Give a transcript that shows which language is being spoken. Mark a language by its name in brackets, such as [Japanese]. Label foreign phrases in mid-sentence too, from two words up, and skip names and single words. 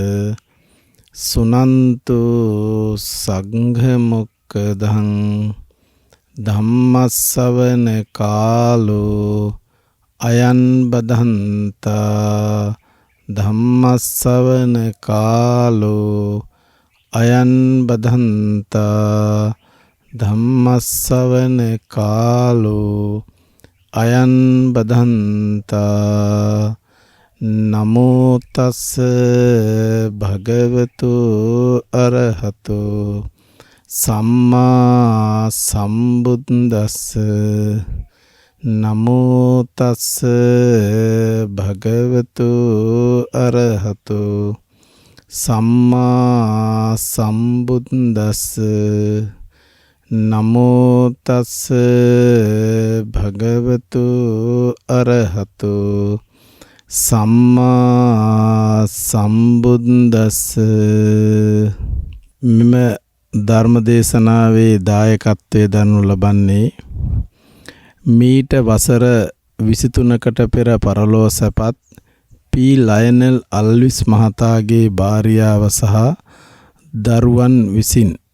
[Pali] सुनन्तु संघमुक्तं धम्मश्रवण कालो अयं बधन्ता धम्मश्रवण कालो अयं बधन्ता धम्मश्रवण कालो अयं बधन्ता नमो तस् भगवतो अरहतो सम्मा सम्बुद्दस्स नमो तस् भगवतो अरहतो सम्मा सम्बुद्दस्स नमो तस् भगवतो अरहतो सम्मा सम्बुद्दस्ස [Sinhala] මෙම ධර්ම දේශනාවේ දායකත්වයේ දරනු ලබන්නේ මීට වසර 23කට පෙර පරලෝ සැපත් පී ලයනල් අල්විස් මහතාගේ භාර්යාව සහ දරුවන් විසින්